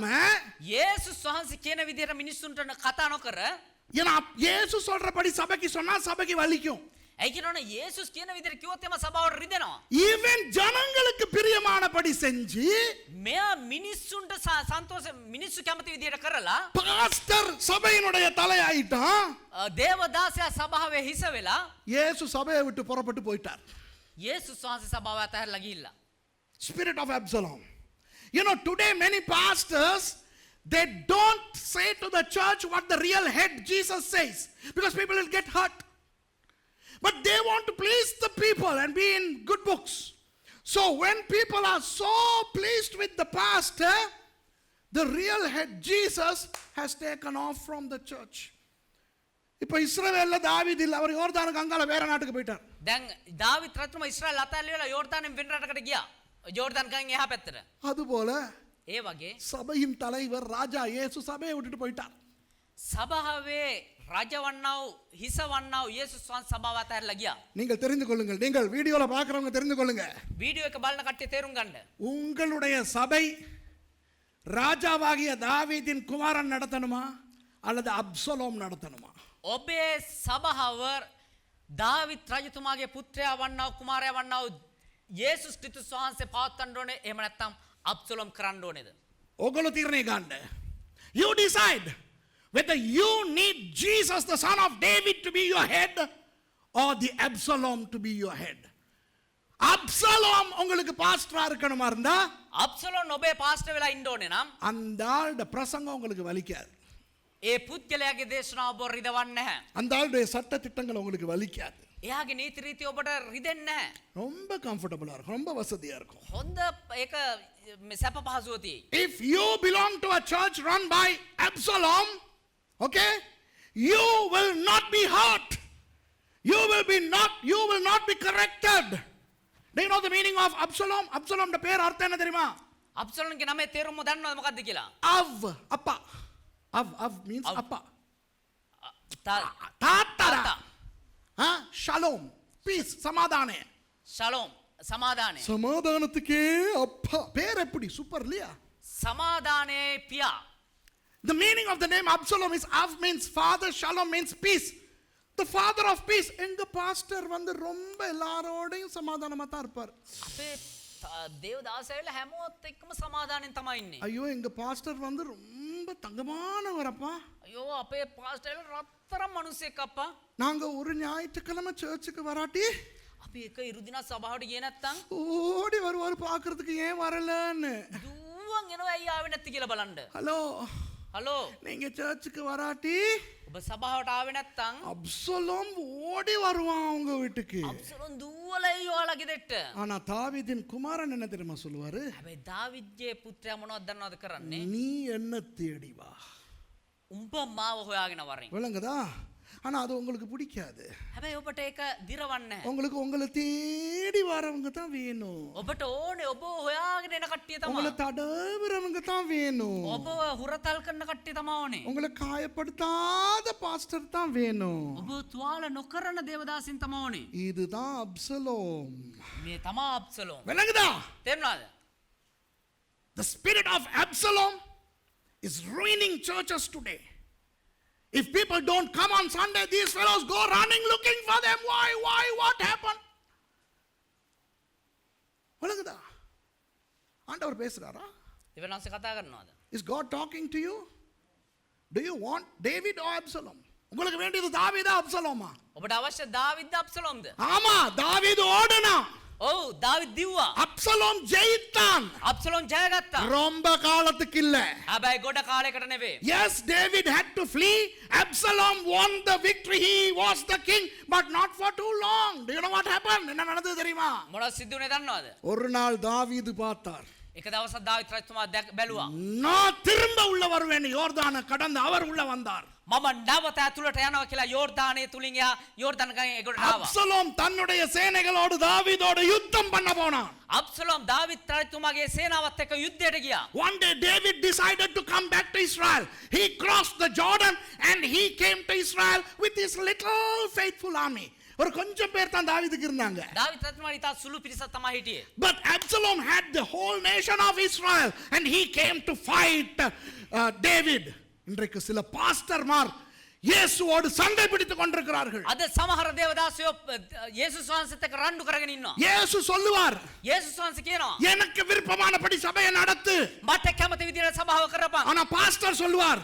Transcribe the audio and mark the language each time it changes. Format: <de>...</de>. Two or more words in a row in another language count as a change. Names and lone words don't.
<si>යේසුස් වහන්සේ කියන විදිහට මිනිස්සුන්ට කතා නොකර,</si> <ta>ஏன்னா இயேசு சொல்றபடி சபைக்கு சொன்னா சபைக்கு வலிக்கும்.</ta> <si>ඒ කියනවනේ යේසුස් කියන විදිහට කිව්වොත් එම සභාවට රිදෙනවා.</si> <ta>ஈவன் ஜனங்களுக்கு பிரியமானபடி செஞ்சு</ta> <si>මෙයා මිනිස්සුන්ට සන්තෝෂ මිනිස්සු කැමති විදිහට කරලා</si> <ta>பாஸ்டர் சபையினுடைய தலையாயிட்டான்.</ta> <si>දේවදාසයා සභාවේ හිස වෙලා</si> <ta>இயேசு சபையை விட்டு புறப்பட்டு போயிட்டார்.</ta> <si>යේසුස් වහන්සේ සභාව අතහැරලා ගිහිල්ලා.</si> <en>Spirit of Absalom. You know, today many pastors, they don't say to the church what the real head Jesus says, because people will get hurt. But they want to please the people and be in good books. So when people are so pleased with the pastor, the real head Jesus has taken off from the church.</en> <ta>இப்போ இஸ்ரவேல்ல தாவீது இல்ல, அவர் யோர்தானுக்கு அங்கால வேற நாட்டுக்கு போயிட்டார்.</ta> <si>දැන් දාවිත් රජතුමා ඉස්රායල් අතහැරලා යෝර්දානෙන් වෙන රටකට ගියා. යෝර්දාන් එහා පැත්තට.</si> <ta>அதுபோல</ta> <si>ඒ වගේ</si> <ta>சபையின் தலைவர் ராஜா இயேசு சபையை விட்டுட்டு போயிட்டார்.</ta> <si>සභාවේ රජවන්නව හිසවන්නව යේසුස් වහන්සේ සභාව අතහැරලා ගියා.</si> <ta>நீங்கள் தெரிந்து கொள்ளுங்கள், நீங்கள் வீடியோல பார்க்கறவங்க தெரிந்து கொள்ளுங்க.</ta> <si>වීඩියෝ එක බලන කට්ටිය තේරුම් ගන්න.</si> <ta>உங்களுடைய சபை ராஜாவாகிய தாவீதின் குமாரன் நடத்தணுமா அல்லது அப்சலோம் நடத்தணுமா?</ta> <si>ඔබේ සභාව දාවිත් රජතුමාගේ පුත්‍රයා වන්නව කුමාරයා වන්නව යේසුස් ක්‍රිස්තුස් වහන්සේ පවත්වන්න ඕනේ, එහෙම නැත්නම් අබ්සලෝම් කරන්න ඕනේද? ඔගොල්ලෝ තීරණය ගන්න.</si> <en>You decide whether you need Jesus, the son of David, to be your head or the Absalom to be your head.</en> <ta>அப்சலோம் உங்களுக்கு பாஸ்டரா இருக்கணுமா இருந்தா</ta> <si>අබ්සලෝම් ඔබේ පාස්ටර් වෙලා ඉන්න ඕනේ නම්</si> <ta>அந்த ஆளுடைய பிரசங்கம் உங்களுக்கு வலிக்காது.</ta> <si>ඒ පුද්ගලයාගේ දේශනාව ඔබ රිදවන්නේ නැහැ.</si> <ta>அந்த ஆளுடைய சட்ட திட்டங்கள் உங்களுக்கு வலிக்காது.</ta> <si>එයාගේ නීති රීති ඔබට රිදෙන්නේ නැහැ.</si> <ta>ரொம்ப கம்ஃபர்டபுளா இருக்கும், ரொம்ப வசதியா இருக்கும்.</ta> <si>හොඳ ඒක සැප පහසුව තියෙයි.</si> <en>If you belong to a church run by Absalom, okay, you will not be hurt. You will not be corrected. Do you know the meaning of Absalom?</en> <ta>Absalom ட பேர் அர்த்தம் என்ன தெரியுமா?</ta> <si>අබ්සලෝම්ගේ නමේ තේරුම දන්නවද මොකක්ද කියලා?</si> <ta>அப்பா.</ta> <en>Av means</en> <ta>அப்பா.</ta> <si>තා-</si> <ta>தாத்தரா.</ta> <si>තාත්තා.</si> <en>Shalom, peace,</en> <ta>சமாதானே. ஷலோம் சமாதானே. சமாதானத்துக்கே அப்பா. பேர் எப்படி சூப்பர் இல்லையா?</ta> <si>සමාදානයේ පියා.</si> <en>The meaning of the name Absalom is Av means father, Shalom means peace. The father of peace.</en> <ta>எங்க பாஸ்டர் வந்து ரொம்ப எல்லாரோடையும் சமாதானமா தான் இருப்பார்.</ta> <si>අපේ දේවදාසයල හැමෝත් එක්කම සමාදානෙන් තමයි ඉන්නේ.</si> <ta>ஐயோ எங்க பாஸ்டர் வந்து ரொம்ப தங்கமானவரப்பா.</ta> <si>අයෝ අපේ පාස්ටර්ල රත්තරන් මිනිස්සෙක් අප්පා.</si> <ta>நாங்க ஒரு ஞாயிற்றுக்கிழமை சர்ச்சுக்கு வராட்டி</ta> <si>අපි එක ඉරුදිනා සභාවට ගියේ නැත්තම්</si> <ta>ஓடி வருவார் பார்க்கறதுக்கு ஏன் வரலன்னு.</ta> <si>දුවන් එනවා ඇයි ආවේ නැති කියලා බලන්න.</si> <ta>ஹலோ,</ta> <si>හලෝ</si> <ta>நீங்க சர்ச்சுக்கு வராட்டி</ta> <si>ඔබ සභාවට ආවේ නැත්තම්</si> <ta>அப்சலோம் ஓடி வருவான் உங்க வீட்டுக்கு.</ta> <si>අබ්සලෝම් දුවලා එයි ඔයාලගේ දෙට්ට.</si> <ta>ஆனா தாவீதின் குமாரன் என்ன தெரியுமா சொல்லுவாரு?</ta> <si>හැබැයි දාවිද්ගේ පුත්‍රයා මොනවද දන්නවද කරන්නේ?</si> <ta>நீ என்ன தேடி வா.</ta> <si>උඹ මාව හොයාගෙන වරෙන්.</si> <ta>விளங்குதா? ஆனா அது உங்களுக்கு பிடிக்காது.</ta> <si>හැබැයි ඔබට ඒක දිරවන්නේ නැහැ.</si> <ta>உங்களுக்கு உங்களை தேடி வரவங்க தான் வேணும்.</ta> <si>ඔබට ඕනේ ඔබ හොයාගෙන එන කට්ටිය</si> <ta>உங்களை</ta> <si>තමයි.</si> <ta>தடவுறவங்க தான் வேணும்.</ta> <si>ඔබ හුරතල් කරන කට්ටිය තමයි ඕනේ.</si> <ta>உங்களை காயப்படுத்தாத பாஸ்டர் தான் வேணும்.</ta> <si>ඔබ තුවාල නොකරන දේවදාසින් තමයි ඕනේ.</si> <ta>இதுதான் அப்சலோம்.</ta> <si>මේ තමා අබ්සලෝම්.</si> <ta>விளங்குதா?</ta> <si>තේරුණාද?</si> <en>The spirit of Absalom is ruining churches today. If people don't come on Sunday, these fellows go running looking for them. Why, what happened?</en> <ta>விளங்குதா? ஆண்டவர் பேசுறாரா?</ta> <si>දෙවනාසේ කතා කරනවාද?</si> <en>Is God talking to you? Do you want David or Absalom?</en> <ta>உங்களுக்கு வேண்டியது தாவீதா அப்சலோமா?</ta> <si>ඔබට අවශ්‍ය දාවිද්ද අබ්සලෝම්ද?</si> <ta>ஆமா, தாவீது ஓடுனா.</ta> <si>ඔව් දාවිද් දිව්වා.</si> <ta>அப்சலோம் ஜெயித்தான்.</ta> <si>අබ්සලෝම් ජයගත්තා.</si> <ta>ரொம்ப காலத்துக்கு இல்ல.</ta> <si>හැබැයි ගොඩ කාලයකට නෙවෙයි.</si> <en>Yes, David had to flee. Absalom won the victory. He was the king, but not for too long. Do you know what happened?</en> <ta>என்ன நடந்தது தெரியுமா?</ta> <si>මොනවද සිද්ධ වුනේ දන්නවද?</si> <ta>ஒரு நாள் தாவீது பார்த்தார்.</ta> <si>එක දවසක් දාවිත් රජතුමා බැලුවා.</si> <ta>நான் திரும்ப உள்ள வருவேன். யோர்தானை கடந்து அவர் உள்ள வந்தார்.</ta> <si>මම නැවත ඇතුළට යනවා කියලා යෝර්දානයේ තුලින් එයා යෝර්දාන ගඟේ එගොඩට ආවා.</si> <ta>அப்சலோம் தன்னுடைய சேனைகளோடு தாவீதோடு யுத்தம் பண்ண போனான்.</ta> <si>අබ්සලෝම් දාවිත් රජතුමාගේ සේනාවත් එක්ක යුද්ධයට ගියා.</si> <en>One day David decided to come back to Israel. He crossed the Jordan and he came to Israel with his little faithful army.</en> <ta>ஒரு கொஞ்சம் பேர் தான் தாவீதுக்கு இருந்தாங்க.</ta> <si>දාවිත් රජතුමා ඉතා සුළු පිරිසක් තමයි හිටියේ.</si> <en>But Absalom had the whole nation of Israel and he came to fight David.</en> <ta>இன்றைக்கு சில பாஸ்டர்மார் இயேசுவோடு சண்டை பிடித்துக் கொண்டிருக்கிறார்கள்.</ta> <si>අද සමහර දේවදාසයෝ යේසුස් වහන්සේත් එක්ක රණ්ඩු කරගෙන ඉන්නවා.</si> <ta>இயேசு சொல்லுவார்,</ta> <si>යේසුස් වහන්සේ කියනවා</si> <ta>எனக்கு விருப்பமானபடி சபையை நடத்து.</ta> <si>මට කැමති විදිහට සභාව කරපන්.</si> <ta>ஆனா பாஸ்டர் சொல்லுவார்,</ta>